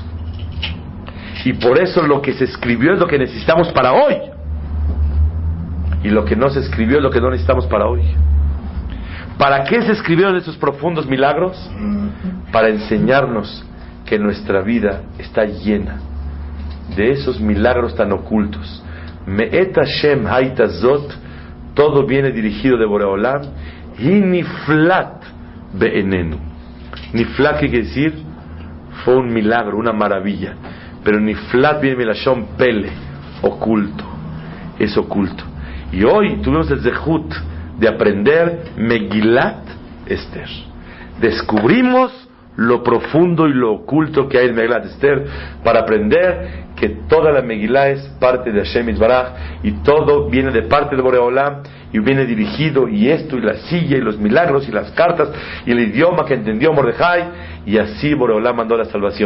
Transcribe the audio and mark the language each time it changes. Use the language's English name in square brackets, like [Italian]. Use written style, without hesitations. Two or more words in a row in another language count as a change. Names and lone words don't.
[Spanish] Y por eso lo que se escribió es lo que necesitamos para hoy. Y lo que no se escribió es lo que no necesitamos para hoy. ¿Para qué se escribieron esos profundos milagros? Para enseñarnos que nuestra vida está llena de esos milagros tan ocultos. [Hebrew] מאת השם היתה זאת, [Spanish] todo viene dirigido de Boreolam, y [Hebrew] נפלאת בעינינו. [Spanish] Niflat, ¿qué quiere decir? Fue un milagro, una maravilla. Pero niflat viene de [Hebrew] לשון פלא, [Spanish] oculto. Es oculto. Y hoy tuvimos el zehut de aprender Megilat Esther. Descubrimos lo profundo y lo oculto que hay en Megilat Esther para aprender que toda la Megilá es parte de [Hebrew] השם יתברך [Spanish] y todo viene de parte de Boreolam y viene dirigido, y esto y la silla y los milagros y las cartas y el idioma que entendió Mordejai, y así Boreolam mandó la salvación.